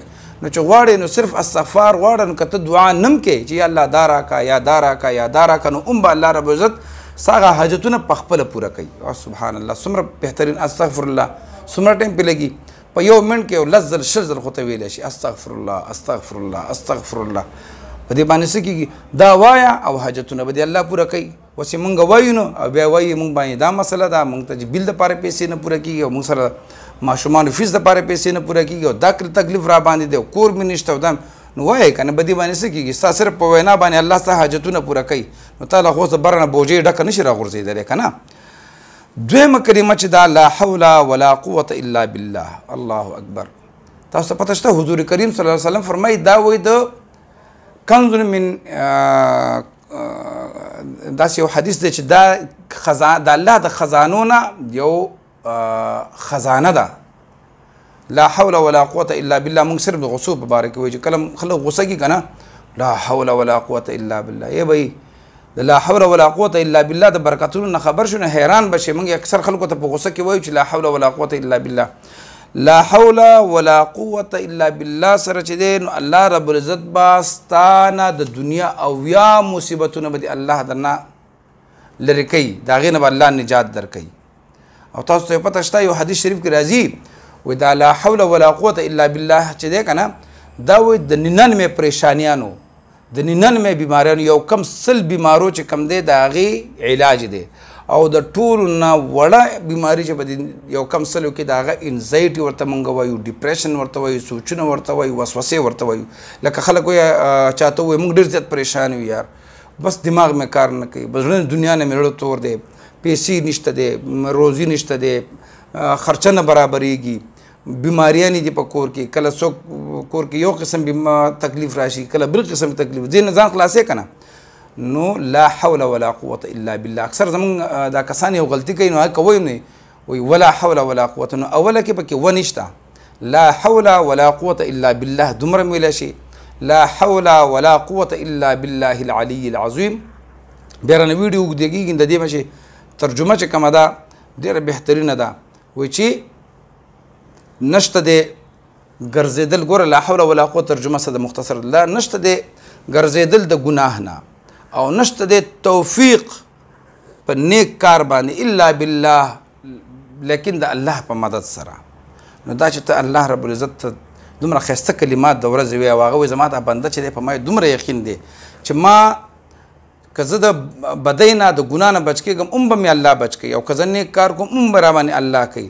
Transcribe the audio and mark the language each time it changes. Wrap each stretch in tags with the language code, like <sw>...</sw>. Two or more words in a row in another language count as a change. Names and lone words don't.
<ps>نو چې غواړې نو صرف استغفار غواړه نو که ته دعا نم کې چې</ps> <ar>یا الله</ar> <ps>دا راکه یا دا راکه یا دا راکه نو هم به</ps> <ar>الله رب العزت</ar> <ps>ستا هغه حاجتونه په خپله پوره کوي. او</ps> <ar>سبحان الله</ar> <ps>څومره بهترین</ps> <ar>استغفر الله</ar> <ps>څومره ټایم پې لګي، په یو منټ کې یو 10 ځل 6 ځل خو ته ویلی شي</ps> <ar>استغفر الله استغفر الله استغفر الله.</ar> <ps>په دې باندې څه کېږي؟ دا وایه او حاجتونه به دې الله پوره کوي. اوس یې مونږ وایو نو او بیا وایي مونږ باندې دا مسله ده، مونږ ته چې بیل دپاره پیسې نه پوره کېږي او مونږ سره ماشومانو فیس دپاره پیسې نه پوره کېږي او دا تکلیف را باندې دی او کور مې نشته او دا نو وایه که نه په دې باندې څه کېږي؟ ستا صرف په وینا باندې الله ستا حاجتونه پوره کوي نو تا له خو اوس د بره نه بوجۍ ډکه نه شي راغورځېدلی که نه. دویمه کلمه چې دا</ps> <ar>لا حول ولا قوة الا بالله، الله اکبر.</ar> <ps>تاسو ته پته شته حضور کریم</ps> <ar>صلی الله علیه وسلم</ar> <ps>فرمایي دا وایي د کنز من داسې یو حدیث دی چې دا د الله د خزانو نه یو خزانه ده.</ps> <ar>لا حول ولا قوة الا بالله.</ar> <ps>موږ صرف د غصو په باره کې وایي چې کله خلک غصه کي که نه</ps> <ar>لا حول ولا قوة الا بالله.</ar> <ur>ای بھائی</ur> <ps>د</ps> <ar>لا حول ولا قوة الا بالله</ar> <ps>د برکتونو نه خبر شو نه حیران بشي. موږ اکثر خلکو ته په غوسه کې وایو چې</ps> <ar>لا حول ولا قوة الا بالله. لا حول ولا قوة الا بالله</ar> <ps>سره چې دی نو</ps> <ar>الله رب العزت</ar> <ps>با ستانه د دنیا او یا مصیبتونه به الله درنه لرې کوي، د هغې نه به الله نجات درکوي. او تاسو ته پته شته یو حدیث شریف کې راځي وایي دا</ps> <ar>لا حول ولا قوة الا بالله</ar> <ps>چې دی که نه دا وایي د 99 پریشانیانو د 99 بیماریانو یو کم 100 بیمارو چې کم دی د هغې علاج دی. او د ټولو نه وړه بیماري چې په یو کم 100 کې د هغه انزایټي ورته موږ وایو، ډیپریشن ورته وایو، سوچونه ورته وایو، وسوسې ورته وایو. لکه خلک وایي چاته وایي موږ ډېر زیات پریشان یو یار، بس دماغ مې کار نه کوي، بس زړه دنیا نه مې زړه تور دی، پیسې نشته دی، روزي نشته دی، خرچه نه برابرېږي، بیماریانې دي په کور کې، کله څوک کور کې یو قسم تکلیف راشي، کله بل قسم تکلیف، دې نه ځان خلاصې که نه.</ps> <ar>نو لا حول ولا قوة الا بالله.</ar> <ps>اکثر زمونږ دا کسان یو غلطي کوي نو هغه وایي نه وایي</ps> <ar>ولا حول ولا قوة،</ar> <ps>نو اوله کې پکې و نشته.</ps> <ar>لا حول ولا قوة الا بالله</ar> <ps>دومره مې ویلی شي،</ps> <ar>لا حول ولا قوة الا بالله العلي العظیم.</ar> <ps>بیا رانه ویډیو اوږده کېږي د دې مشي ترجمه چې کومه ده ډېره بهترینه ده. وایي چې نشته دی ګرځېدل، ګوره</ps> <ar>لا حول ولا قوة</ar> <ps>ترجمه څه ده مختصر ده، نشته دی ګرځېدل د ګناه نه او نشته دی توفیق په نیک کار باندې</ps> <ar>الا بالله،</ar> <ps>لیکن د الله په مدد سره. نو دا چې ته</ps> <ar>الله رب العزت</ar> <ps>ته دومره ښایسته کلمات د ورځې وایي او هغه وایي زما دا بنده چې دی په ما دومره یقین دی چې ما که زه د بدۍ نه د ګناه نه بچ کېږم هم به مې الله بچ کوي، او که زه نیک کار کوم هم به راباندې الله کوي.</ps>